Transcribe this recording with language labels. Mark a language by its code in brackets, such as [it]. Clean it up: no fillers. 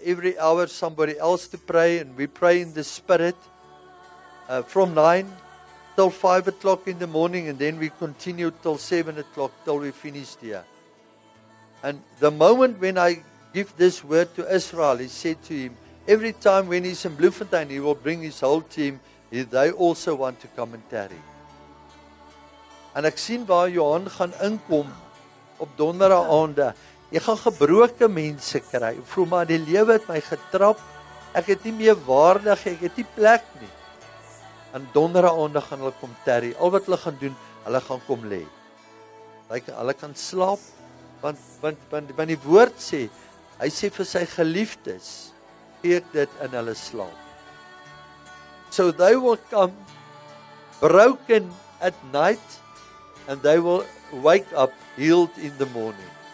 [en] Every hour somebody else to pray, and we pray in the Spirit from 9 till 5 o'clock in the morning, and then we continue till 7 o'clock till we finish here. And the moment when I give this word to Israel, he said to him, every time when he's in Bloemfontein, he will bring his whole team. They also want to come and tarry. [af] En ek sien waar Johan gaan inkom op donderdag aande. Jy gaan gebroke mense kry. Ek voel maar die lewe het my getrap. Ek het nie meer waardig, ek het nie plek nie. En donderdag aande gaan hulle kom tarry. Al wat hulle gaan doen, hulle gaan kom lê. Hulle kan slaap, want die woord sê, hy sê vir sy geliefdes, gee ek dit in hulle slaap. [en] So they will come broken at night, and they will wake up healed in the morning.